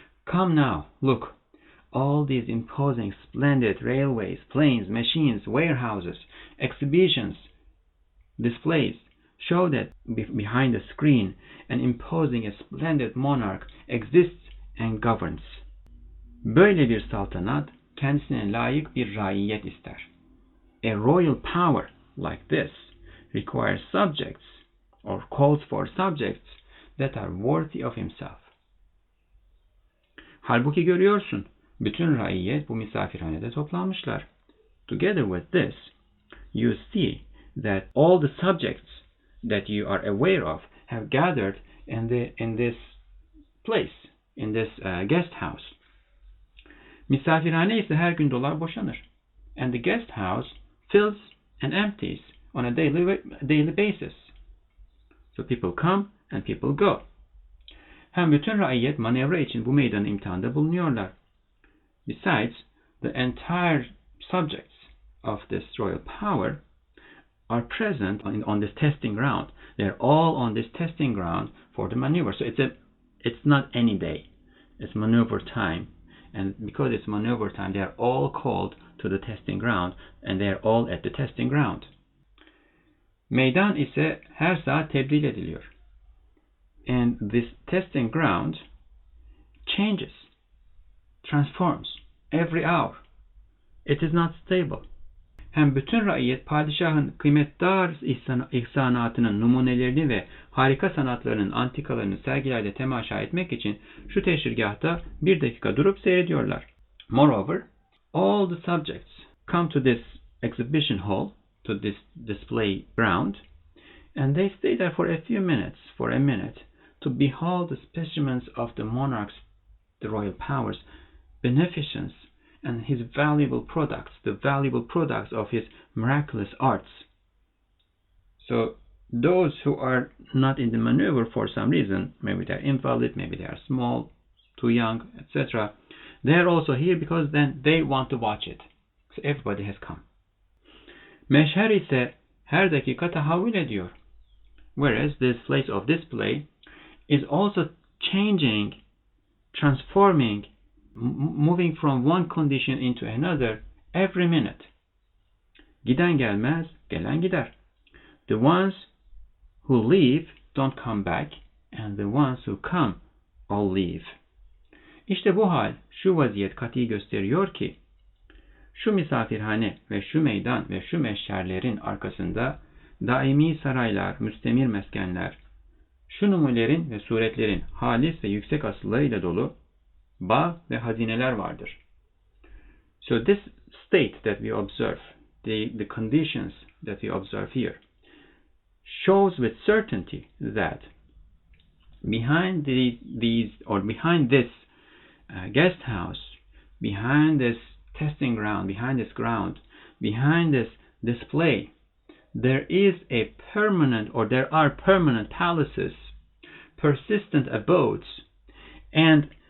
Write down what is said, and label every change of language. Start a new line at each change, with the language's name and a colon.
English: Come now, look, all these imposing, splendid railways, planes, machines, warehouses, exhibitions, displays show that behind the screen an imposing, a splendid monarch exists and governs.
Turkish: Böyle bir saltanat kendisine layık bir raiyet ister.
English: A royal power like this requires subjects or calls for subjects that are worthy of himself.
Turkish: Halbuki görüyorsun, bütün raiyet bu misafirhanede toplanmışlar.
English: Together with this, you see that all the subjects that you are aware of have gathered in this place, in this guest house.
Turkish: Misafirhane ise her gün dolar boşanır.
English: And the guest house fills and empties on a daily basis. So people come and people go.
Turkish: Hem bütün raiyet manevra için bu meydanın imtihanında bulunuyorlar.
English: Besides, the entire subjects of this royal power are present on this testing ground. They're all on this testing ground for the maneuver. So it's not any day. It's maneuver time. And because it's maneuver time, they are all called to the testing ground, and they are all at the testing ground.
Turkish: Meydan ise her saat tebdil ediliyor.
English: And this testing ground changes, transforms every hour. It is not stable.
Turkish: Hem bütün raiyet padişahın kıymetdar ihsanatının numunelerini ve harika sanatlarının antikalarını sergilerde temaşa etmek için şu teşrigahta bir dakika durup seyrediyorlar.
English: Moreover, all the subjects come to this exhibition hall, to this display ground, and they stay there for a minute, to behold the specimens of the monarch's, the royal power's beneficence and his valuable products, the valuable products of his miraculous arts. So those who are not in the maneuver for some reason, maybe they're invalid, maybe they are small, too young, etc., they're also here because then they want to watch it. So everybody has come.
Turkish: Meşher ise her dakika tahavvül ediyor.
English: Whereas this place of display is also changing, transforming, moving from one condition into another every minute.
Turkish: Giden gelmez, gelen gider.
English: The ones who leave don't come back, and the ones who come all leave.
Turkish: İşte bu hal, şu vaziyet kati gösteriyor ki, şu misafirhane ve şu meydan ve şu meşherlerin arkasında daimi saraylar, müstemir meskenler, şu numelerin ve suretlerin halis ve yüksek asıllarıyla dolu bağ ve hazineler vardır.
English: So this state that we observe, the conditions that we observe here shows with certainty that behind behind this guest house, behind this testing ground, behind this ground, behind this display, there is a permanent, or there are permanent palaces, persistent abodes, and